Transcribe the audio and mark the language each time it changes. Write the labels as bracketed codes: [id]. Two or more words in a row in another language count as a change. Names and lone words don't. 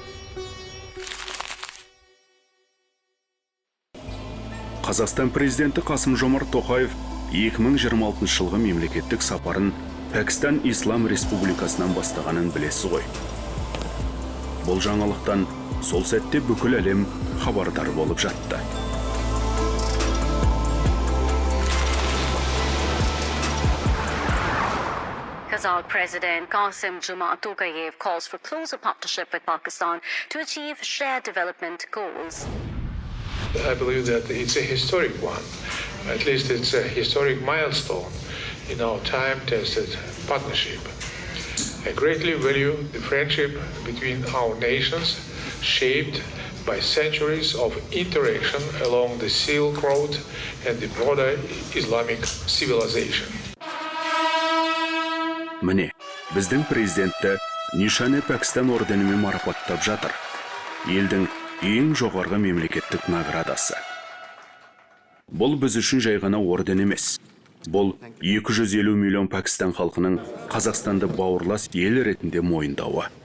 [kk] Қазақстан президенті Қасым-Жомарт Тоқаев 2026 жылғы мемлекеттік сапарын Пәкістан Ислам Республикасынан бастағанын білесіз ғой. Бұл жаңалықтан сол сәтте бүкіл әлем хабардар болып жатты. [en] Kazakh President Kasim-Jomart Tokayev calls for closer partnership with Pakistan to achieve shared development goals. I believe that it's a historic one. At least it's a historic milestone in our time-tested partnership. I greatly value the friendship between our nations, shaped by centuries of interaction along the Silk Road and the broader Islamic civilization. [kk] Міне, біздің президентті Нишане Пәкістан орденімен марапаттап жатыр. Елдің ең жоғарғы мемлекеттік наградасы. Бұл біз үшін жай ғана орден емес. Бұл 250 миллион Пәкістан халқының Қазақстанды бауырлас ел ретінде мойындауы.